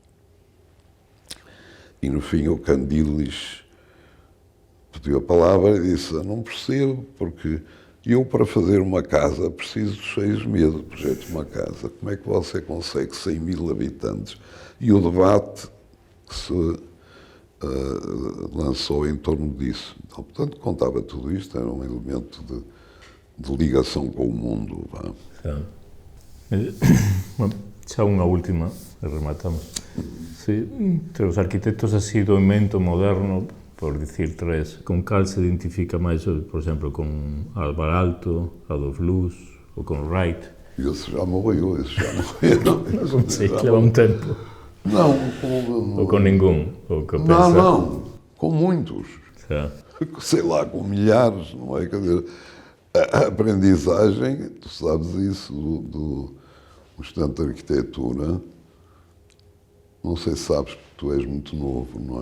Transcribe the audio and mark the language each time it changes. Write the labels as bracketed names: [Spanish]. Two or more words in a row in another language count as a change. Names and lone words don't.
[Portuguese] E no fim o Candilis pediu a palavra e disse, não percebo, porque eu para fazer uma casa preciso de 6 meses, o projeto de uma casa. Como é que você consegue 100 mil habitantes? E o debate que se lançou em torno disso. Então, portanto, contava tudo isto, era um elemento de ligação com o mundo. [Galician] Xa unha última, e rematamos. Sí, entre os arquitectos así do invento moderno, por dicir 3, con cal se identifica máis, por exemplo, con Álvar Aalto, Adolf Loos, ou con Wright? [Portuguese] Esse já morreu. [Galician] Non sei, que leva un tempo. [Portuguese] Não, [Galician] Ou com ningún? Ou que pensa... [Portuguese] Não, com muitos. [Galician] Xa. [Portuguese] Sei lá, com milhares, não é? Quer dizer, a aprendizagem, tu sabes isso, do estudante de arquitetura, não sei se sabes, porque tu és muito novo, não é?